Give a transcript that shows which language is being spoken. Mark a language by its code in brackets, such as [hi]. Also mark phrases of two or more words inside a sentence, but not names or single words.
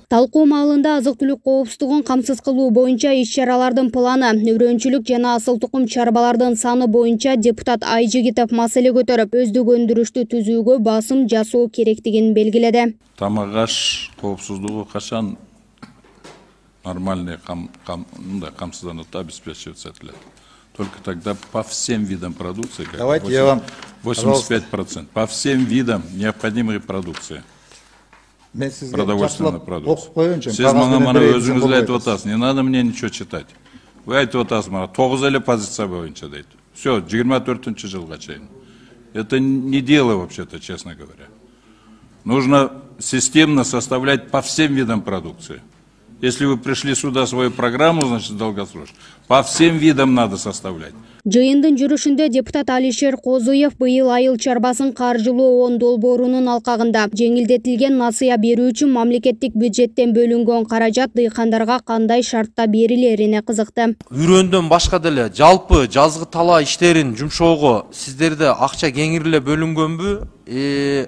[ky] Талкуу маалында азык-түлүк коопсуздугун камсыз кылуу боюнча иш-чаралардын планы, үрөнчүлүк жана асыл тукум чарбалардын саны боюнча депутат Айжигитов маселе көтөрүп, өздүк өндүрүштү түзүүгө басым жасоо керектигин белгиледи. Тамак аш коопсуздугу качан нормальный камсызданып обеспечиваться этилет. [ru] Только тогда по всем видам продукции, как 85%, по всем видам необходимой продукции. Продовольственной продукции. [ky] Сиз мана өзүңүз айтып атасыз, [ru] не надо мне ничего читать. [ky] Вы айтып атасыз, мана 9 эле позиция боюнча дейт. Все, 24-жылга чейин. [ru] Это не дело вообще-то, честно говоря. Нужно системно составлять по всем видам продукции. Если вы пришли сюда свою программу, значит, долгосрочно, по всем видам надо составлять. [ky] Жыйындын жүрүшүндө депутат Алишер Козуев быйыл айыл чарбасын каржылоо 10 долбоорунун алкагында жеңилдетилген насыя берүү үчүн мамлекеттик бюджеттен бөлүнгөн каражат дыйкандарга кандай шартта берилерине кызыкты. Үрөндөн башка деле жалпы жазгы тала иштерин жумшоого сиздерде акча кеңири эле бөлүнгөнбү?